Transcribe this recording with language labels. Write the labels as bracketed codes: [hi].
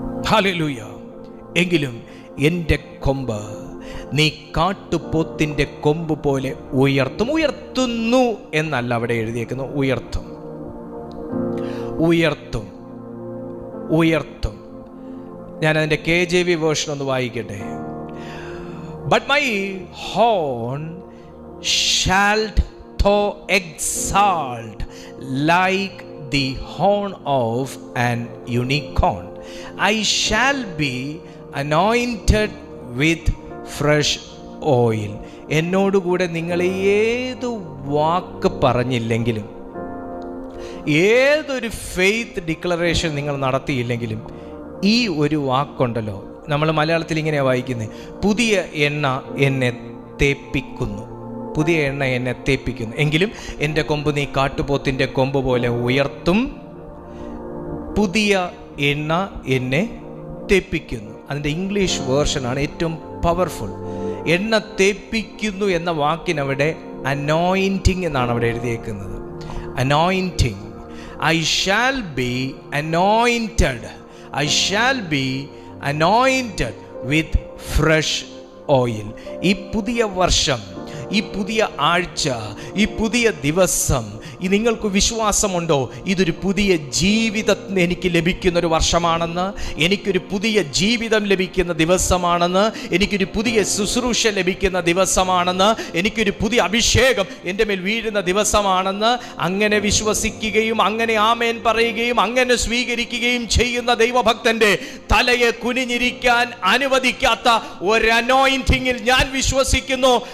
[ml] Hallelujah. എങ്കിലും എൻ്റെ കൊമ്പ് നീ കാട്ടുപോത്തിൻ്റെ കൊമ്പ് പോലെ ഉയർത്തും. ഉയർത്തുന്നു എന്നല്ല അവിടെ എഴുതിയേക്കുന്നു, ഉയർത്തും, ഉയർത്തും, ഉയർത്തും. ഞാൻ അതിൻ്റെ KJV വേർഷൻ ഒന്ന് വായിക്കട്ടെ. [en] But my horn shall thou exalt like the horn of an unicorn. I shall be anointed with fresh oil. [ml] എന്നോടുകൂടെ നിങ്ങൾ ഏത് വാക്ക് പറഞ്ഞില്ലെങ്കിലും, ഏതൊരു ഫെയ്ത്ത് ഡിക്ലറേഷൻ നിങ്ങൾ നടത്തിയില്ലെങ്കിലും, ഈ ഒരു വാക്കുണ്ടല്ലോ, നമ്മൾ മലയാളത്തിൽ ഇങ്ങനെയാണ് വായിക്കുന്നത്, പുതിയ എണ്ണ എന്നെ തേപ്പിക്കുന്നു, പുതിയ എണ്ണ എന്നെ തേപ്പിക്കുന്നു. എങ്കിലും എൻ്റെ കൊമ്പ് നീ കാട്ടുപോത്തിൻ്റെ കൊമ്പ് പോലെ ഉയർത്തും, പുതിയ എണ്ണ എന്നെ തേപ്പിക്കുന്നു. അതിൻ്റെ ഇംഗ്ലീഷ് വേർഷനാണ് ഏറ്റവും പവർഫുൾ. എണ്ണ തേപ്പിക്കുന്നു എന്ന വാക്കിനവിടെ അനോയിൻറ്റിങ് എന്നാണ് അവിടെ എഴുതിയേക്കുന്നത്. [en] Anointing. I shall be anointed. I shall be anointed with fresh oil. [ml] ഈ പുതിയ വർഷം, ഈ പുതിയ ആഴ്ച, ഈ പുതിയ ദിവസം, ഈ നിങ്ങൾക്ക് വിശ്വാസമുണ്ടോ ഇതൊരു പുതിയ ജീവിതം എനിക്ക് ലഭിക്കുന്നൊരു വർഷമാണെന്ന്, എനിക്കൊരു പുതിയ ജീവിതം ലഭിക്കുന്ന ദിവസമാണെന്ന്, എനിക്കൊരു പുതിയ ശുശ്രൂഷ ലഭിക്കുന്ന ദിവസമാണെന്ന്, എനിക്കൊരു പുതിയ അഭിഷേകം എൻ്റെ മേൽ വീഴുന്ന ദിവസമാണെന്ന് അങ്ങനെ വിശ്വസിക്കുകയും അങ്ങനെ ആമേൻ പറയുകയും അങ്ങനെ സ്വീകരിക്കുകയും ചെയ്യുന്ന ദൈവഭക്തൻ്റെ തലയെ കുനിഞ്ഞിരിക്കാൻ അനുവദിക്കാത്ത ഒരു അനോയിന്റിങ്ങിൽ ഞാൻ വിശ്വസിക്കുന്നു.